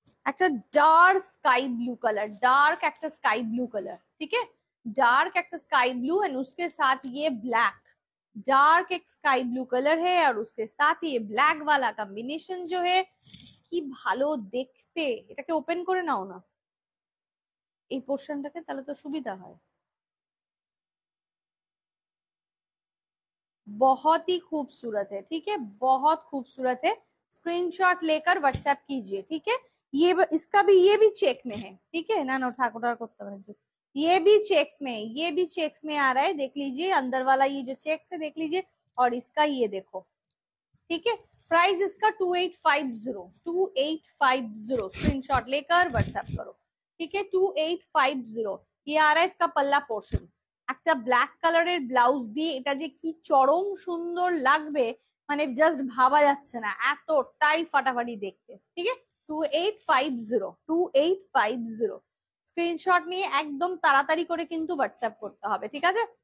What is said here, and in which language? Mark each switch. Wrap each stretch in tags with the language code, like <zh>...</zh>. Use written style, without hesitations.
<hi>একটা dark স্काई blue colour, dark একটা sky blue colour, ठीक है, डार्क একটা स्काई ब्लू एंड उसके साथ ये ब्लैक, डार्क एक स्काई ब्लू कलर है और उसके साथ ये ब्लैक वाला कॉम्बिनेशन जो है,</hi> <bn>কি ভালো দেখতে। এটাকে ওপেন করে নাও না এই পোর্শনটাকে, তাহলে তো সুবিধা হয়।</bn> <hi>बहुत ही खूबसूरत है, ठीक है, बहुत खूबसूरत है। स्क्रीनशॉट लेकर व्हाट्सएप कीजिए, ठीक है। ये इसका भी, ये भी चेक में है, ठीक है ना, ठाकुर को ये भी चेक्स में, ये भी चेक्स में आ रहा है, देख लीजिए अंदर वाला ये जो चेक्स है देख लीजिए, और इसका ये देखो, ठीक है। प्राइस इसका 2850, 2850, स्क्रीनशॉट लेकर व्हाट्सएप करो, ठीक है।</hi> <bn>2850,</bn> <hi>ये आ रहा है इसका पल्ला पोर्शन,</hi> <bn>একটা ব্ল্যাক কালারের ব্লাউজ দিয়ে এটা যে কি চরম সুন্দর লাগবে, মানে জাস্ট ভাবা যাচ্ছে না, এতটাই ফাটাফাটি দেখতে, ঠিক আছে। 2850, 2850, স্ক্রিনশট নিয়ে একদম তাড়াতাড়ি করে কিন্তু হোয়াটসঅ্যাপ করতে হবে, ঠিক আছে।</bn>